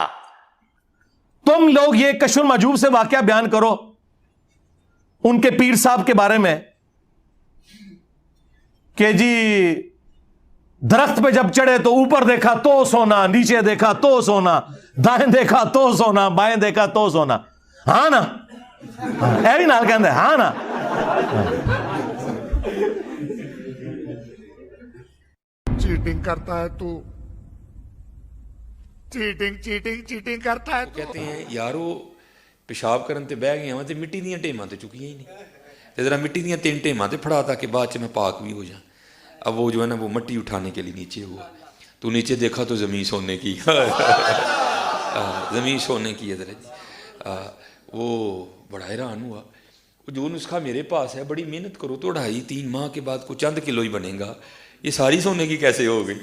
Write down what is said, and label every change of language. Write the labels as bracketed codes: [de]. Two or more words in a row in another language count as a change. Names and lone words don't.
[ur] تم لوگ یہ کشف المحجوب سے واقعہ بیان کرو ان کے پیر صاحب کے بارے میں کہ جی درخت پہ جب چڑھے تو اوپر دیکھا تو سونا, نیچے دیکھا تو سونا, دائیں دیکھا تو سونا, بائیں دیکھا تو سونا. [pa] ہاں نا, اے بھی نال کہندے ہاں نا. [ur] چیٹنگ کرتا ہے تو چیٹنگ کرتا ہے. کہتے ہیں یارو [pa] پیشاب کرن تے بہ گیا تے مٹی دیاں ٹیماں تے چکیاں ہی نہیں, تے ذرا مٹی دیاں 3 ٹیماں تے پھڑا تاکہ بعد میں پاک بھی ہو جائیں. [ur] اب وہ جو ہے نا وہ مٹی اٹھانے کے لیے نیچے ہوا, تو نیچے دیکھا تو زمین سونے کی. زمین سونے کی ہے ذرا. وہ بڑا حیران ہوا. جو نسخہ میرے پاس ہے بڑی محنت کرو تو 2.5-3 ماہ کے بعد کوئی چند کلو ہی بنے گا, یہ ساری سونے کی کیسے ہو گئی؟